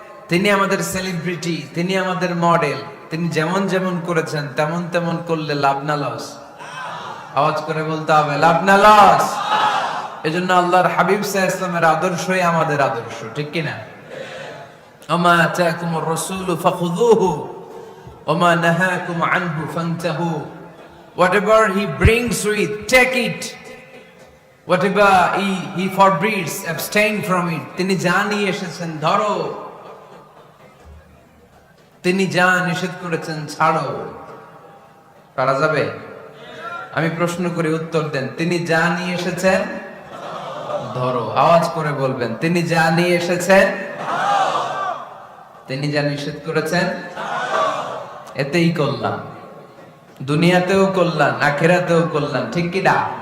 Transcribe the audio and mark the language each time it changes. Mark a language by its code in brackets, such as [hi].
[bn] তিনি আমাদের সেলিব্রিটি, তিনি আমাদের মডেল। তিনি যেমন যেমন করেছেন তেমন তেমন করলে লাভ না লস? আওয়াজ করে বলতে হবে লাভ না লস? এজন্য আল্লাহর হাবিব সাল্লাল্লাহু আলাইহি ওয়াসাল্লামের আদর্শই আমাদের আদর্শ, ঠিক কি না? [ar] আমা আতাকুমুর রাসূলু ফাখুযুহু ওমা নাহাকুম আনহু ফান্তাহু। [en] Whatever he brings with, take it. Whatever he forbids, abstain from it. [bn] তিনি যা নিয়ে এসেছেন ধরো, তিনি যা নিষেধ করেছেন ছাড়ো। পারা যাবে? আমি প্রশ্ন করি, উত্তর দেন। তিনি যা নিয়ে এসেছেন ধরো। আওয়াজ করে বলবেন, তিনি যা নিয়ে এসেছেন, তিনি যা নিষেধ করেছেন এতেই কল্যাণ, দুনিয়াতেও কল্যাণ, আখিরাতেও কল্যাণ, ঠিক কি না?